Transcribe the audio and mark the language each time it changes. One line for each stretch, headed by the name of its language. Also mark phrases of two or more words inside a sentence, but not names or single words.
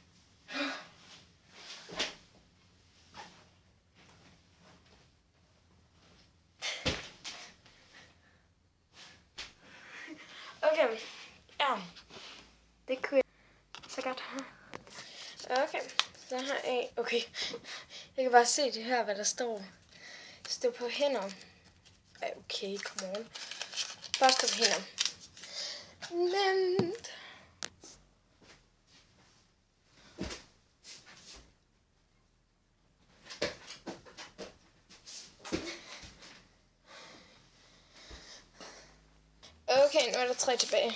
Danish: Okay. Ja. Det kunne jeg så godt. Okay. Så har jeg... Okay. Jeg kan bare se det her, hvad der står. Stå på hænder. Ej,
English: okay, come on.
Danish: Bare stå på hænder. Men... Okay, nu er der 3 tilbage.